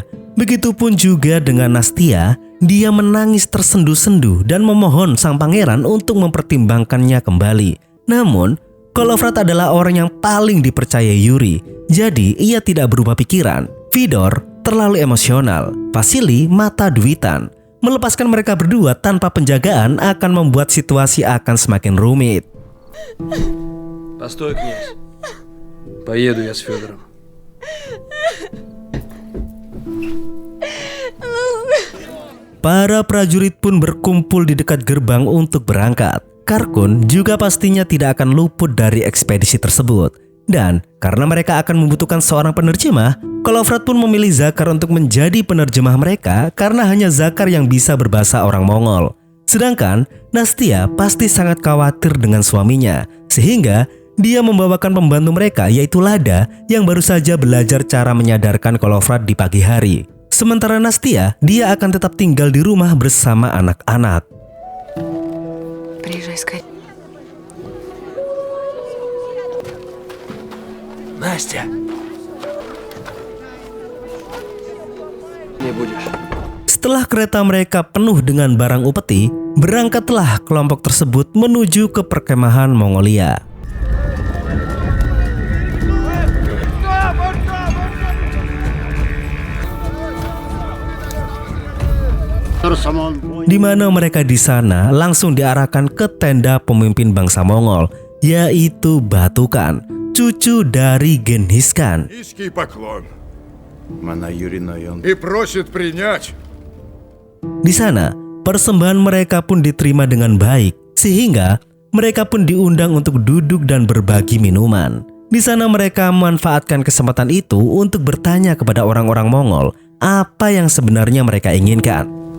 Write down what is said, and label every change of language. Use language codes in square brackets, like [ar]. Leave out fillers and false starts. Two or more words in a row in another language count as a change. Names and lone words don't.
[id] Begitupun juga dengan Nastia, dia menangis tersendu-sendu dan memohon sang pangeran untuk mempertimbangkannya kembali. Namun, Kolovrat adalah orang yang paling dipercaya Yuri, jadi ia tidak berubah pikiran. Fedor terlalu emosional, Vasily mata duitan. Melepaskan mereka berdua tanpa penjagaan akan membuat situasi akan semakin rumit. [ru] Постой, князь. Поеду я с Федором. [id] Para prajurit pun berkumpul di dekat gerbang untuk berangkat. Karkun juga pastinya tidak akan luput dari ekspedisi tersebut. Dan karena mereka akan membutuhkan seorang penerjemah, Kolovrat pun memilih Zakar untuk menjadi penerjemah mereka karena hanya Zakar yang bisa berbahasa orang Mongol. Sedangkan Nastia pasti sangat khawatir dengan suaminya, sehingga dia membawakan pembantu mereka yaitu Lada yang baru saja belajar cara menyadarkan Kolovrat di pagi hari. Sementara Nastia, dia akan tetap tinggal di rumah bersama anak-anak. [ru] Приезжай скорее. Настя! Не будешь. [id] Setelah kereta mereka penuh dengan barang upeti, berangkatlah kelompok tersebut menuju ke perkemahan Mongolia. Di mana mereka di sana langsung diarahkan ke tenda pemimpin bangsa Mongol, yaitu Batukan, cucu dari Genghis Khan. [ru] Низкий поклон. Mana Юрина И просит принять. [id] Di sana, persembahan mereka pun diterima dengan baik, sehingga mereka pun diundang untuk duduk dan berbagi minuman. Di sana mereka memanfaatkan kesempatan itu untuk bertanya kepada orang-orang Mongol apa yang sebenarnya mereka inginkan.